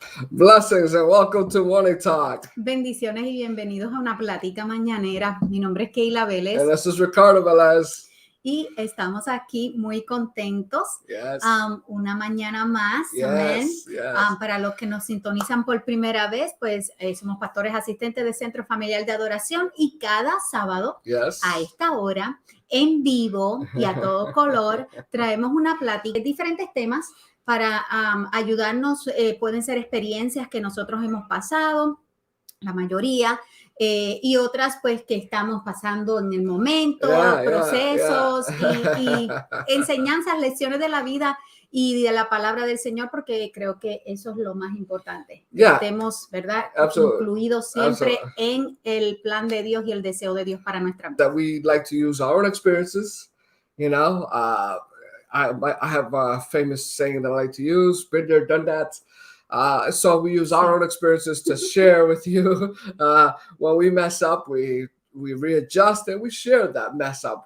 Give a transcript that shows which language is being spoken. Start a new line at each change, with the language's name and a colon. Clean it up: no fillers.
English: Blessings and welcome to Morning Talk.
Spanish: Bendiciones y bienvenidos a una plática mañanera. Mi nombre es Keila Vélez.
English: And this is Ricardo Velez.
Spanish: Y estamos aquí muy contentos.
English: Yes.
Spanish: Una mañana más.
English: Yes,
Spanish: Amén.
English: yes.
Spanish: Para los que nos sintonizan por primera vez, pues somos pastores asistentes del Centro Familiar de Adoración y cada sábado
English: Yes.
Spanish: a esta hora, en vivo y a todo color, traemos una plática de diferentes temas para ayudarnos. Pueden ser experiencias que nosotros hemos pasado, la mayoría, y otras pues que estamos pasando en el momento, procesos y enseñanzas, lecciones de la vida y de la palabra del Señor, porque creo que eso es lo más importante. Estemos, ¿verdad? Incluidos siempre en el plan de Dios y el deseo de Dios para nuestra vida.
English: That we like to use our own experiences, you know. I have a famous saying that I like to use, been there, done that. So we use our own experiences to share with you. When we mess up, we readjust and we share that mess up.